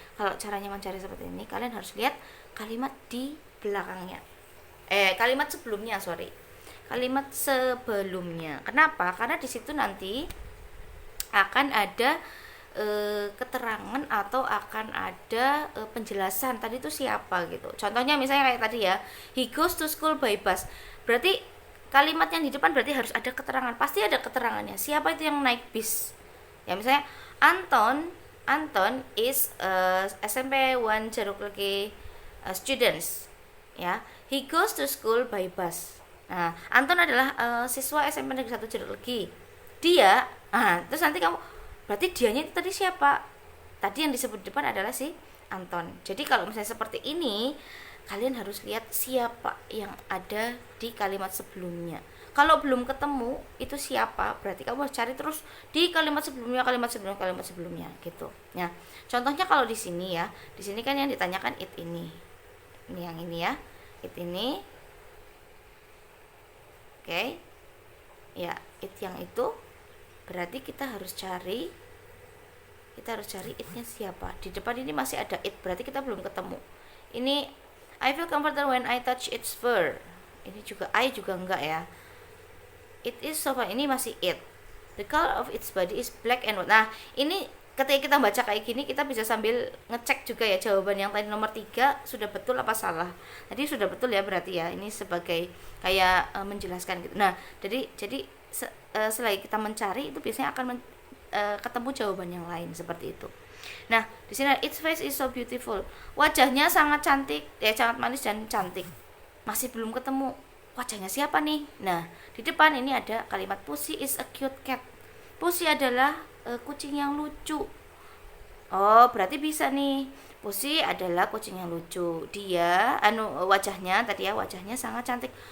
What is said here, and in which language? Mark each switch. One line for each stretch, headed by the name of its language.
Indonesian: Kalau caranya mencari seperti ini kalian harus lihat kalimat di belakangnya, kalimat sebelumnya kalimat sebelumnya. Kenapa? Karena di situ nanti akan ada keterangan atau akan ada penjelasan tadi itu siapa gitu. Contohnya misalnya kayak tadi ya,
English: he goes to school by bus.
Indonesian: Berarti kalimat yang di depan berarti harus ada keterangan. Pasti ada keterangannya. Siapa itu yang naik bis? Ya misalnya
English: Anton is SMP 103 students. Ya, he goes to school by bus.
Indonesian: Nah, Anton adalah siswa SMP Negeri 1 Jeruk. Dia, terus nanti kamu berarti dianya itu tadi siapa? Tadi yang disebut di depan adalah si Anton. Jadi kalau misalnya seperti ini, kalian harus lihat siapa yang ada di kalimat sebelumnya. Kalau belum ketemu itu siapa, berarti kamu harus cari terus di kalimat sebelumnya, kalimat sebelumnya gitu. Ya. Contohnya kalau di sini ya, di sini kan yang ditanyakan it ini. Ini yang ini ya. It ini. Oke. Ya, it yang itu berarti kita harus cari it-nya siapa. Di depan ini masih ada it, berarti kita belum ketemu.
English: Ini I feel comfortable when I touch its fur.
Indonesian: Ini juga I juga enggak ya.
English: It is sofa,
Indonesian: ini masih it.
English: The color of its body is black and white.
Indonesian: Nah, ini ketika kita baca kayak gini, kita bisa sambil ngecek juga ya jawaban yang tadi nomor 3 sudah betul apa salah. Tadi sudah betul ya berarti ya. Ini sebagai kayak menjelaskan gitu. Nah, jadi selagi kita mencari itu biasanya akan ketemu jawaban yang lain seperti itu. Nah, di sini
English: its face is so beautiful.
Indonesian: Wajahnya sangat cantik, sangat manis dan cantik. Masih belum ketemu wajahnya siapa nih? Nah, di depan ini ada kalimat
English: Pussy is a cute cat.
Indonesian: Pussy adalah kucing yang lucu. Oh, berarti bisa nih. Pussy adalah kucing yang lucu. Dia wajahnya tadi ya, wajahnya sangat cantik.